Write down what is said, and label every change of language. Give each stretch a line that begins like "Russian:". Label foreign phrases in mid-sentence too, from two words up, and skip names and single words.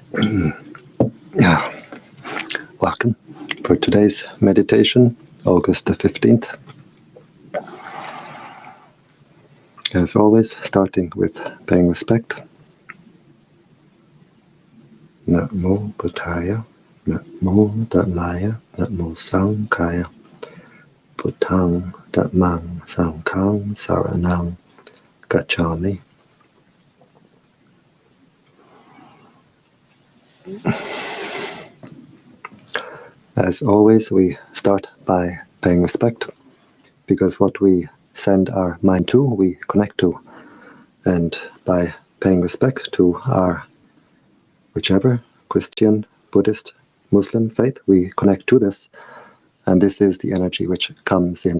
English: Yeah, welcome for today's meditation, August the 15th. As always, starting with paying respect.
Pali: Namo Buddhaya, Namo Dhammaya, Namo Sanghaya, Buddhang Dhammang Sanghang Saranang Gacchami.
English: As always, we start by paying respect, because what we send our mind to, we connect to. And by paying respect to our whichever Christian, Buddhist, Muslim faith, we connect to this, and this is the energy which comes in.